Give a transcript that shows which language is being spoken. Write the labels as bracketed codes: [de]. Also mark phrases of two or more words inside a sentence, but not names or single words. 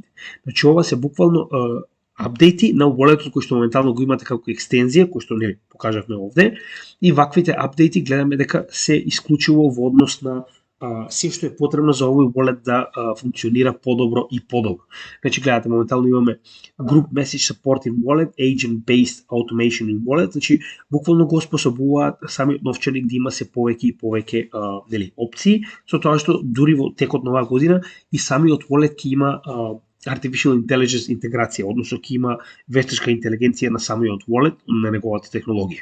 [mk] Значи ова се буквално апдейти на walletот кои што моментално го имате како екстензија, кои што нели покажавме овде, и ваквите апдейти гледаме дека се исклучиво во однос на се што е потребно за овој wallet да функционира подобро и подобро. Значи гледате, моментално имаме [en] Group Message Support in Wallet, Agent Based Automation in Wallet, [mk] значи буквално го способуваат самиот новчаник да има се повеќе и повеќе нели опции, со тоа што дури во текот на оваа година и самиот wallet ќе има [en] Artificial Intelligence [mk] интеграција, односно ќе има вештачка интелигенција на самиот wallet, на неговата технологија.